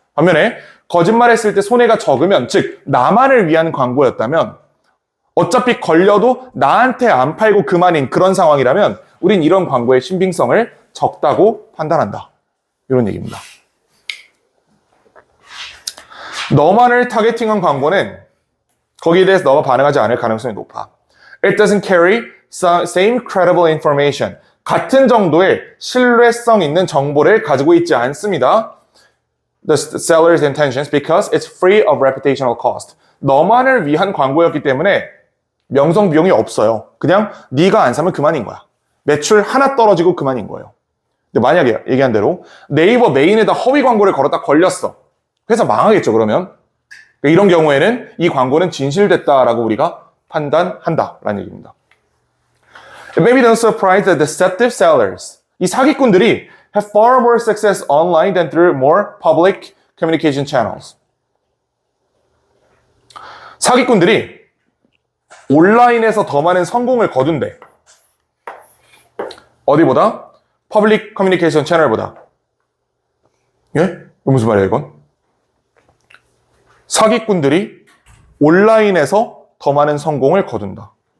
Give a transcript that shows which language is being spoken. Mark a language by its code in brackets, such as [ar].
[ko] 반면에 거짓말했을 때 손해가 적으면, 즉 나만을 위한 광고였다면 어차피 걸려도 나한테 안 팔고 그만인 그런 상황이라면 우린 이런 광고의 신빙성을 적다고 판단한다. 이런 얘기입니다. 너만을 타겟팅한 광고는 거기에 대해서 너가 반응하지 않을 가능성이 높아. [en] It doesn't carry same credible information. [ko] 같은 정도의 신뢰성 있는 정보를 가지고 있지 않습니다. [en] The seller's intentions because it's free of reputational cost. [ko] 너만을 위한 광고였기 때문에 명성 비용이 없어요. 그냥 네가 안 사면 그만인 거야. 매출 하나 떨어지고 그만인 거예요. 근데 만약에 얘기한 대로 네이버 메인에다 허위 광고를 걸었다 걸렸어. 회사 망하겠죠, 그러면. 이런 경우에는 이 광고는 진실됐다라고 우리가 판단한다라는 얘기입니다. [en] It may be no surprise that deceptive sellers, [ko] 이 사기꾼들이 [en] have far more success online than through more public communication channels. [ko] 사기꾼들이 온라인에서 더 많은 성공을 거둔대. 어디보다? 퍼블릭 커뮤니케이션 채널보다. 예? 이거 무슨 말이야, 이건? 사기꾼들이 온라인에서 더 많은 성공을 거둔다.